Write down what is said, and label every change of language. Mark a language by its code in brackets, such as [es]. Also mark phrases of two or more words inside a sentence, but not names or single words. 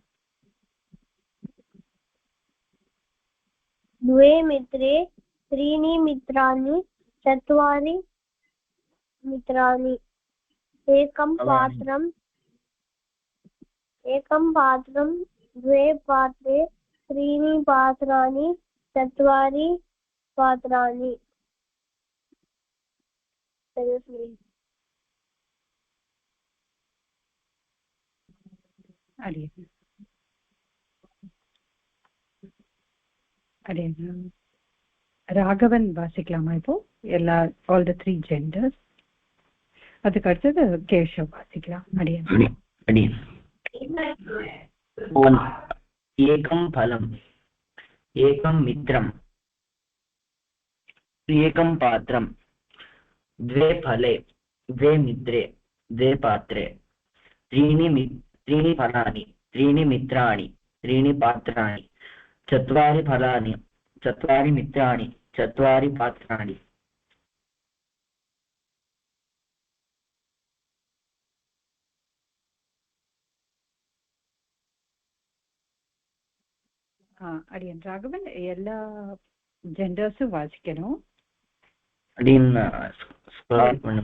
[sa] द्वे मित्रे त्रीणि मित्राणि चत्वारि मित्राणि एकं पात्रं द्वे पात्रे त्रीणि पात्राणि चत्वारि पात्राणि [ta] ராகவன் வாசிக்கலாமா இப்போ எல்லா [en] all the 3 genders [ta] அதுக்கு அடுத்தது கேஷவ் வாசிக்கலாம் [sa] अडियन् एकं फलम् एकं मित्रं एकं पात्रं द्वे फले द्वे मित्रे द्वे पात्रे त्रीणि फलानि त्रीणि मित्राणि त्रीणि पात्राणि चत्वारि फलानि चत्वारि मित्राणि चत्वारि पात्राणि [ta] அடியன் ராகவன் எல்லா ஜெண்டர்ஸும் வாசிக்கணும். அடியன் ஸ்க்ரால் பண்ணும்.